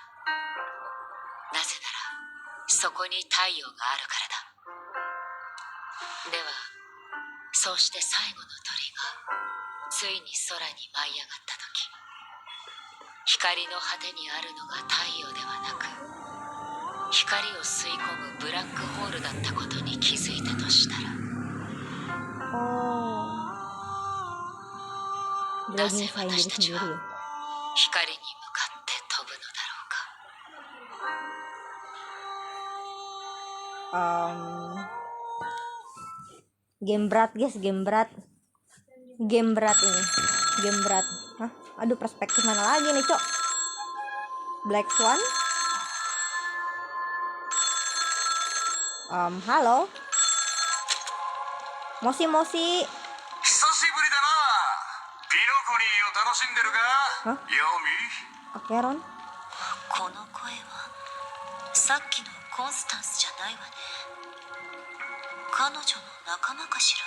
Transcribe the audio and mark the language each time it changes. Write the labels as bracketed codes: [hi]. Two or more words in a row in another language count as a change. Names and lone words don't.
[ja] なぜならそこに太陽があるからだ。ではそうして最後の鳥がついに空に舞い上がった時、光の果てにあるのが太陽ではなく光を吸い込むブラックホールだったことに気づいたとしたら、 [id] Oh. Dia [ja] な [id] lagi [ja] ぜ [id] nyusahin [ja] 私 [id] diri [ja] たち [id] sendiri [ja] は [id] ya. [ja] 光に向かって飛ぶのだろうか。 [id] Game berat guys, game berat. Game berat ini. Game berat. Hah? Aduh, perspektif mana lagi nih, Cok? Black Swan? Halo? [ja] もしもし. 久しぶりだな。ピノコニーを楽しんでるか？は？ヨミ。 Akeron? この声はさっきのコンスタンスじゃないわね。彼女の仲間かしら。